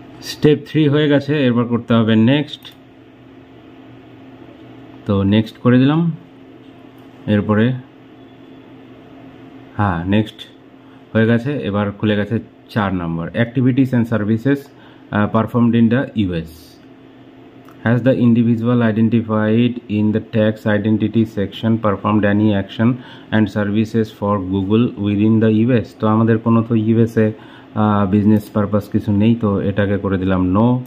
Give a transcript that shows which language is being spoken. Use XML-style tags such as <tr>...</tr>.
<bn>Step 3 হয়ে গেছে, এরপর করতে হবে নেক্সট। তো নেক্সট করে দিলাম। এরপরে হ্যাঁ নেক্সট হয়ে গেছে। এবার খুলে গেছে 4 নম্বর,</bn> <en>Activities and services performed in the US. Has the individual identified in the tax identity section performed any action and services for Google within the US?</en> <bn>তো আমাদের কোনো তো ইউএসএ বিজনেস পারপাস কিছু নেই, তো এটাকে করে দিলাম নো।</bn>